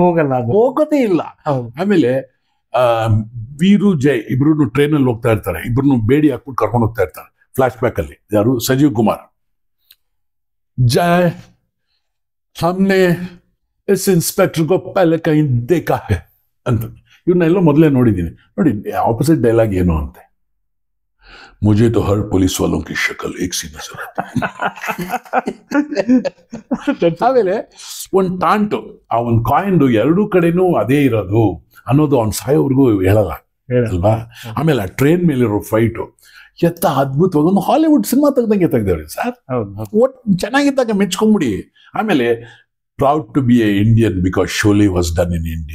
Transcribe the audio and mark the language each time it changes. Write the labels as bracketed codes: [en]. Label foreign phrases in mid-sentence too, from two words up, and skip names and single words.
[kn] ಹೋಗೋದೇ ಇಲ್ಲ. ಆಮೇಲೆ ವೀರು ಜೈ ಇಬ್ರು ಟ್ರೈನಲ್ಲಿ ಹೋಗ್ತಾ ಇರ್ತಾರೆ, ಇಬ್ರು ಬೇಡಿ ಹಾಕ್ಬಿಟ್ಟು ಕರ್ಕೊಂಡು ಹೋಗ್ತಾ ಇರ್ತಾರೆ. [en] flash back [kn] ಅಲ್ಲಿ ಯಾರು, [hi] ಸಂಜೀವ್ ಕುಮಾರ್, जय हमने इस इंस्पेक्टर को पहले ಕहीं देखा है ಅಂತ. [kn] ಇವನ್ನೆಲ್ಲ ಮೊದಲೇ ನೋಡಿದ್ದೀನಿ. ನೋಡಿ [en] opposite dialogue [kn] ಏನು ಅಂತೆ, [hi] मुझे तो हर पुलिस वालों की शक्ल एक सी नजर आती है. [kn] ಆಮೇಲೆ ಒಂದು ಟಾಂಟು, ಆ ಒಂದು ಕಾಯಿನ್ ಎರಡೂ ಕಡೆನೂ ಅದೇ ಇರೋದು ಅನ್ನೋದು ಅವ್ನು ಸಾಯೋವರೆಗೂ ಹೇಳಲ್ಲ ಅಲ್ವಾ. ಆಮೇಲೆ ಆ ಟ್ರೈನ್ ಮೇಲಿರೋ ಫೈಟು ಎತ್ತ ಅದ್ಭುತವಾಗಿ ಒಂದು ಹಾಲಿವುಡ್ ಸಿನಿಮಾ ತೆಗ್ದಂಗೆ ತೆಗ್ದೇವ್ರಿ ಸರ್. ಒಟ್ಟು ಚೆನ್ನಾಗಿದ್ದಾಗ ಮೆಚ್ಕೊಂಬಿಡಿ. [en] ಆಮೇಲೆ proud to be a Indian because Sholay was done in India.